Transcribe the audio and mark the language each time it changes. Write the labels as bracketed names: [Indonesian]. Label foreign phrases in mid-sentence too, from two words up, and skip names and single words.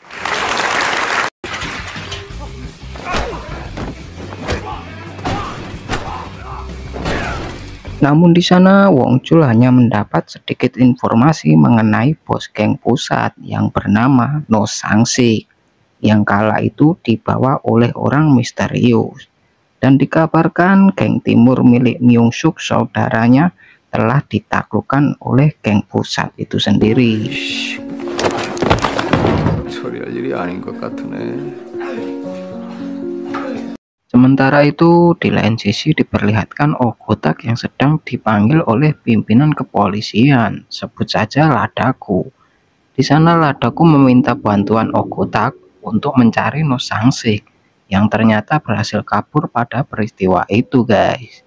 [Indonesian] Namun di sana Wong Chul hanya mendapat sedikit informasi mengenai bos geng pusat yang bernama No Sang-sik, yang kala itu dibawa oleh orang misterius, dan dikabarkan geng timur milik Myung Suk saudaranya telah ditaklukkan oleh geng pusat itu sendiri. [Korean] 처리할 일이 아닌 것 같으네. [Indonesian] Sementara itu di lain sisi diperlihatkan Ogotak yang sedang dipanggil oleh pimpinan kepolisian, sebut saja Ladaku. Di sana Ladaku meminta bantuan Ogotak untuk mencari No Sang-sik yang ternyata berhasil kabur pada peristiwa itu, guys.